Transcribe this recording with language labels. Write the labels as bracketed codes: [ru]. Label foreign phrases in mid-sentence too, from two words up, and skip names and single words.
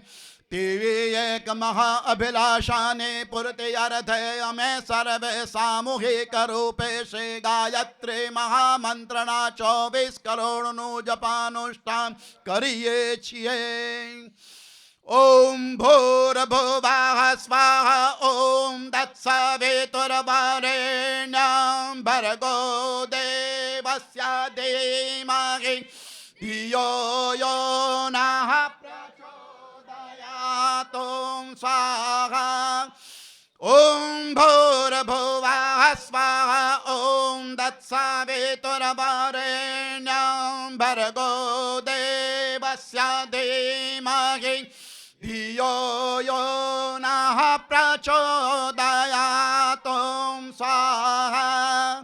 [gu] તેવી એક મહા અભિલાષાની પૂર્તિ અર્થે અમે સર્વે સામૂહિક રૂપે શ્રી ગાયત્રી મહામંત્રના 24 કરોડનું જપાનુષ્ઠાન કરીએ છીએ. [sa] ઓમ ભૂર્ભુવઃ સ્વાહા ઓમ તત્સવિતુર્વરેણ્યં ભર્ગો દેવસ્ય ધીમહિ ધિયો યો નઃ प्रचोदयात् स्वाहा. ओम भूर्भुवः स्वाहा ओम तत्सवितुर्वरेण्यं भर्गो देवस्य धीमहि धियो यो नः प्रचोदयात् स्वाहा.